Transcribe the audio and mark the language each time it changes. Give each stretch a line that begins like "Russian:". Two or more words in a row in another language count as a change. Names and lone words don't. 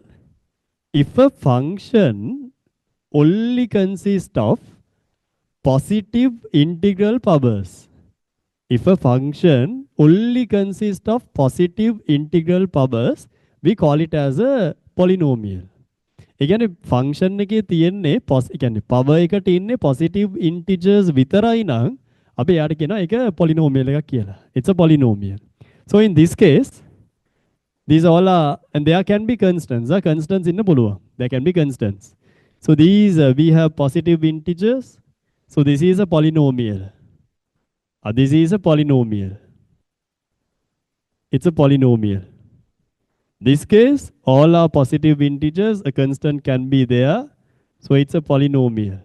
English: If a function only consists of positive integral powers. If a function only consists of positive integral powers, we call it as a polynomial.
Sinhala: Again, function එකේ තියෙන්නේ කියන්නේ power එකට ඉන්නේ
English: positive integers
Sinhala: විතරයි නම් අපි යාට කියනවා ඒක polynomial එකක් කියලා.
English: It's a polynomial. So in this case, these all are, and there can be constants.
Sinhala: Constants ඉන්න පුළුවන්.
English: There can be constants. So these we have positive integers. So this is a polynomial. This is a polynomial. It's a polynomial. This case, all are positive integers. A constant can be there. So it's a polynomial.